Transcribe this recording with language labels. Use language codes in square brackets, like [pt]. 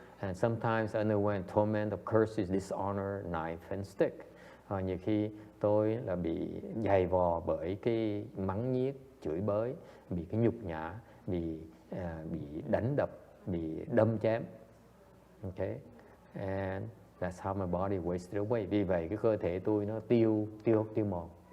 [en] And sometimes I underwent torment of curses, dishonor, knife and stick. [vi] Nhiều khi tôi là bị dày vò bởi cái mắng nhiếc, chửi bới, bị cái nhục nhã, bị đánh đập, bị đâm chém. [en] Okay, and that's how my body wasted away. [vi] Vì vậy cái cơ thể tôi nó tiêu mòn.